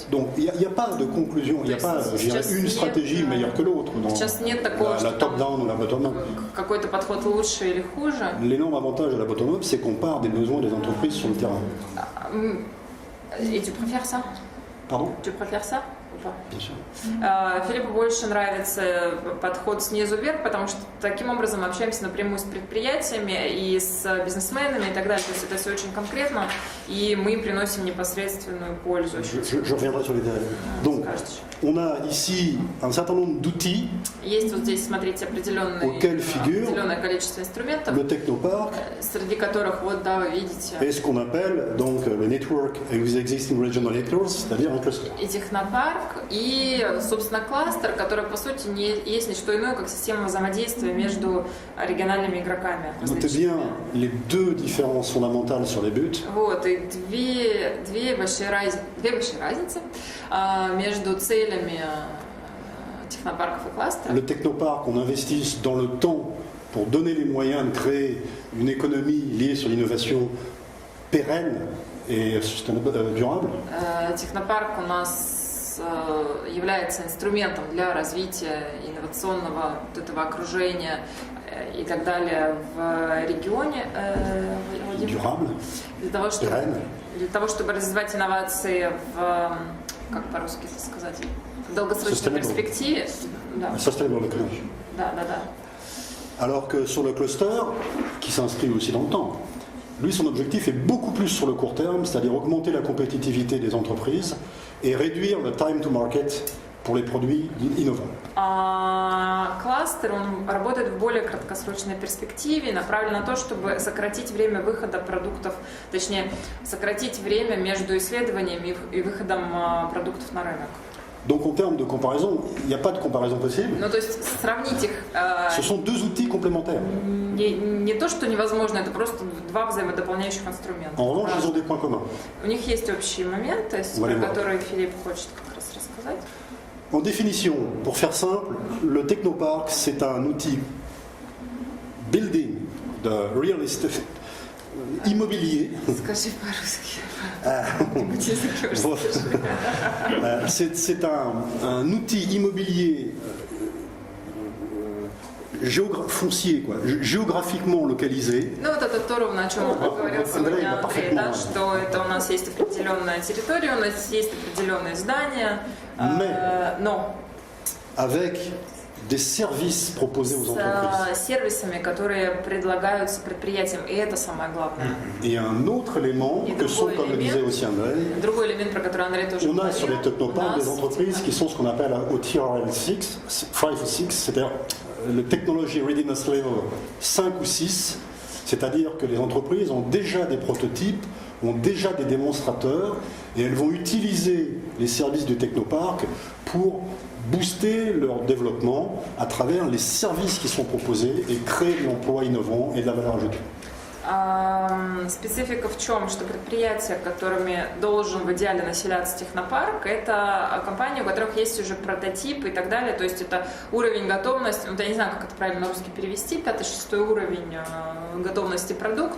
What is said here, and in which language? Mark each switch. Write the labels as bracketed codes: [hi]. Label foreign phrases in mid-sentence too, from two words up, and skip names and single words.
[fr] Donc il n'y a pas de conclusion, il n'y a pas je dirais, une stratégie meilleure que l'autre dans [ru] Сейчас нет такого, [fr] la [ru] что там [fr] top-down ou la bottom-up. [ru] какой-то подход лучше или хуже. [fr] L'énorme avantage de la bottom-up, c'est qu'on part des besoins des entreprises sur le terrain. Et tu préfères ça? Pardon? Tu préfères ça ou pas? Bien sûr. [ru] Филиппу больше нравится подход снизу вверх, потому что таким образом мы общаемся напрямую с предприятиями и с бизнесменами и так далее. То есть это все очень конкретно, и мы им приносим непосредственную пользу. [fr] Je reviendrai sur les détails. Donc, on a ici un certain nombre d'outils. [ru] Есть вот здесь, смотрите, определенное количество инструментов, [fr] le technopark, [ru] среди которых, вот, да, вы видите, [fr] et ce qu'on appelle donc le [en] network existing regional networks, [fr] c'est-à-dire un cluster. [ru] И технопарк, и, собственно, кластер, который, по сути, не есть не что иное, как система взаимодействия между региональными игроками. [fr] Notez bien les deux différences fondamentales sur les buts. [ru] Вот, и две большие разницы между целями технопарков и кластеров. [fr] Le technopark, on investit dans le temps pour donner les moyens de créer une économie liée sur l'innovation pérenne et durable. [ru] Технопарк у нас является инструментом для развития инновационного вот этого окружения и так далее в регионе. [fr] Durable, [ru] для того, чтобы развивать инновации в, как по-русски это сказать, в долгосрочной перспективе. Да. [en] Sustainable economy. [ru] Да. [fr] Alors que sur le cluster, qui s'inscrit aussi dans le temps, lui, son objectif est beaucoup plus sur le court terme, c'est-à-dire augmenter la compétitivité des entreprises et réduire le [en] time to market [fr] pour les produits innovants. [ru] Кластер, он работает в более краткосрочной перспективе, направлен на то, чтобы сократить время выхода продуктов, точнее, сократить время между исследованиями и выходом продуктов на рынок. [fr] Donc en termes de comparaison, il n'y a pas de comparaison possible. [ru] Ну, то есть сравнить их... [fr] Ce sont deux outils complémentaires. [ru] Не то, что невозможно, это просто два взаимодополняющих инструмента. [fr] En revanche, ils ont des points communs. [ru] У них есть общие моменты, про которые Филипп хочет как раз рассказать. [fr] En définition, pour faire simple, le technopark, c'est un outil building de [en] real estate [fr] immobilier. [ru] Скажи по-русски. [fr] C'est un outil immobilier foncier, quoi, géographiquement localisé. [ru] Ну вот это то, ровно о чем он говорил сегодня, Андрей, да, что это у нас есть определенная территория, у нас есть определенные здания, но [fr] avec des services proposés aux entreprises. [ru] С сервисами, которые предлагаются предприятиям, и это самое главное. [fr] Et un autre élément que sont, comme le disait aussi André, [ru] другой элемент, про который Андрей тоже [fr] on a [ru] говорил, [fr] sur les technoparks des entreprises qui sont ce qu'on appelle au TRL 6, 5 ou 6, c'est-à-dire le [en] Technology Readiness Level [fr] 5 ou 6, c'est-à-dire que les entreprises ont déjà des prototypes, ont déjà des démonstrateurs, et elles vont utiliser les services du technopark pour booster leur développement à travers les services qui sont proposés et créer de l'emploi innovant et de la valeur ajoutée. [ru] Специфика в чем? Что предприятия, которыми должен в идеале населяться технопарк, это компании, у которых есть уже прототипы и так далее. То есть это уровень готовности, ну, я не знаю, как это правильно на русский перевести, 5-6 уровень готовности продукта.